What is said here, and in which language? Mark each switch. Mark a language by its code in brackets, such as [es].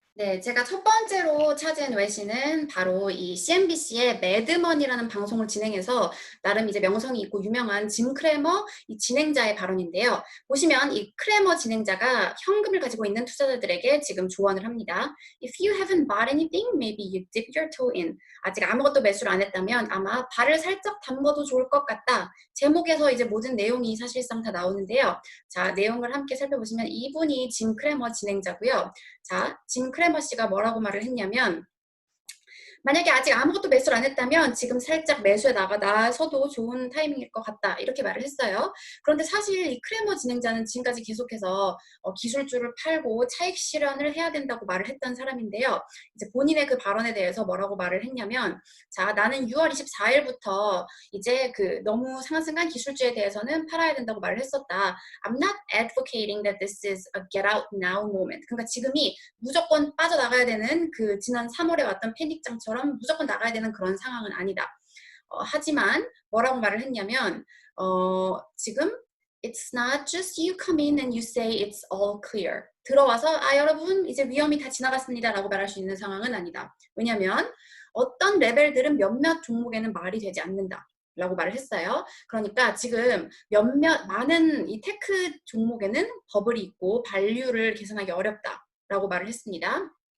[ko] 네, 제가 첫 번째로 찾은 외신은 바로 이 CNBC의 매드머니라는 방송을 진행해서 나름 이제 명성이 있고 유명한 짐 크래머 이 진행자의 발언인데요. 보시면 이 크래머 진행자가 현금을 가지고 있는 투자자들에게 지금 조언을 합니다. [en] If you haven't bought anything, maybe you dip your toe in. [ko] 아직 아무것도 매수를 안 했다면 아마 발을 살짝 담궈도 좋을 것 같다. 제목에서 이제 모든 내용이 사실상 다 나오는데요. 자, 내용을 함께 살펴보시면 이분이 짐 크래머 진행자고요. 자, 짐 크래머 씨가 뭐라고 말을 했냐면, 만약에 아직 아무것도 매수를 안 했다면 지금 살짝 매수에 나서도 좋은 타이밍일 것 같다, 이렇게 말을 했어요. 그런데 사실 이 크래머 진행자는 지금까지 계속해서 기술주를 팔고 차익 실현을 해야 된다고 말을 했던 사람인데요. 이제 본인의 그 발언에 대해서 뭐라고 말을 했냐면, 자, 나는 6월 24일부터 이제 그 너무 상승한 기술주에 대해서는 팔아야 된다고 말을 했었다. [en] I'm not advocating that this is a get out now moment. [ko] 그러니까 지금이 무조건 빠져나가야 되는 그 지난 3월에 왔던 패닉장처럼 무조건 나가야 되는 그런 상황은 아니다. 하지만 뭐라고 말을 했냐면 지금 [en] It's not just you come in and you say it's all clear. [ko] 들어와서 여러분 이제 위험이 다 지나갔습니다 라고 말할 수 있는 상황은 아니다. 왜냐하면 어떤 레벨들은 몇몇 종목에는 말이 되지 않는다 라고 말을 했어요. 그러니까 지금 많은 이 테크 종목에는 버블이 있고 발류를 계산하기 어렵다 라고 말을 했습니다.